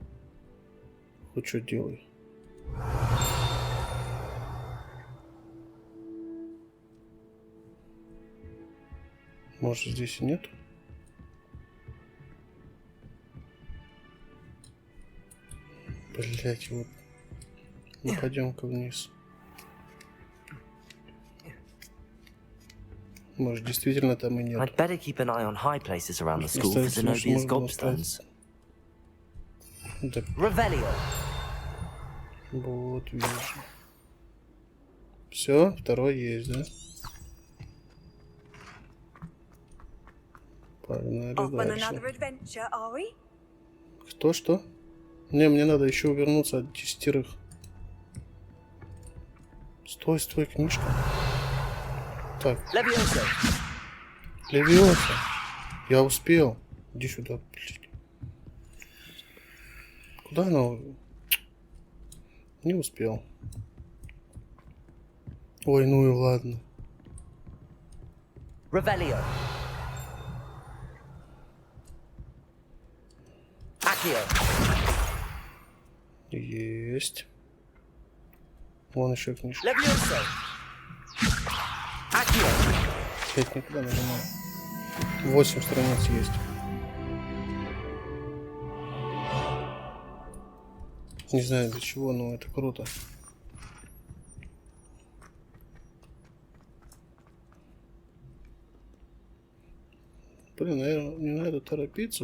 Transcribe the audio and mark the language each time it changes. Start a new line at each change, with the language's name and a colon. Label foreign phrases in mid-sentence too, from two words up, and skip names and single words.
Russian: Хоть что делай. Может, здесь и нет? Блять, вот. Ну, пойдем-ка вниз. Может, действительно там и нет.
English: I'd better keep an eye on high places around the school for Zenobia's gobstones.
Russian: Да, Revelio. вот, вижу. Все, второй есть, да? Погнали дальше. Кто что? Не, мне надо еще увернуться от 10. Стой, стой, книжка. Так. Leviosa. Левиоса. Я успел. Иди сюда, блядь. Куда она? Не успел. Ой, ну и ладно. Revelio. Accio. Есть. Вон еще книжка. Leviosa. Accio. Опять никуда нажимаю. 8 страниц есть. Не знаю для чего, но это круто. Блин, наверное, не надо торопиться.